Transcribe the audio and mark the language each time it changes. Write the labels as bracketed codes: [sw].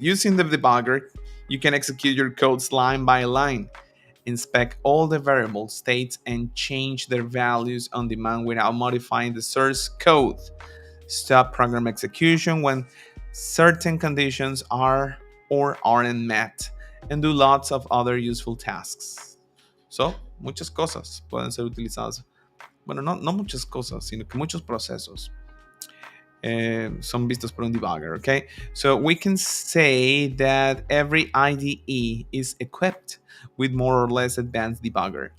[en] Using the debugger, you can execute your codes line by line, inspect all the variable states, and change their values on demand without modifying the source code. Stop program execution when certain conditions are or aren't met, and do lots of other useful tasks. [es] So, muchas cosas pueden ser utilizadas. Bueno, no muchas cosas, sino que muchos procesos son vistos por un debugger, okay? [en] So we can say that every IDE is equipped with more or less advanced debugger.